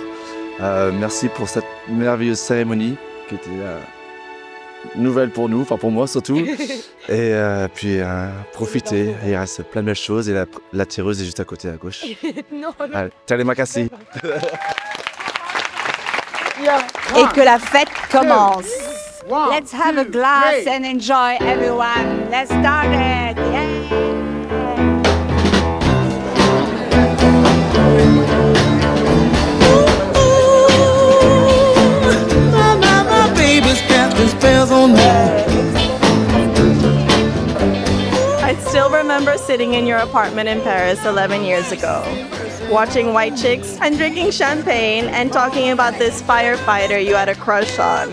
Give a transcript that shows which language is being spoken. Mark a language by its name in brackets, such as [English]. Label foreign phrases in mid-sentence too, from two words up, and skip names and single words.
[French] Merci pour cette merveilleuse cérémonie qui était nouvelle pour nous, enfin pour moi surtout. Et puis profitez, il reste plein de belles choses et la tireuse est juste à côté à gauche. Non, non. Allez, [Indonesian] terima kasih. [French] Et que la fête commence. [English] Let's have a glass and enjoy everyone. Let's start it. Yeah. I still remember sitting in your apartment in Paris 11 years ago, watching White Chicks and drinking champagne and talking about this firefighter you had a crush on.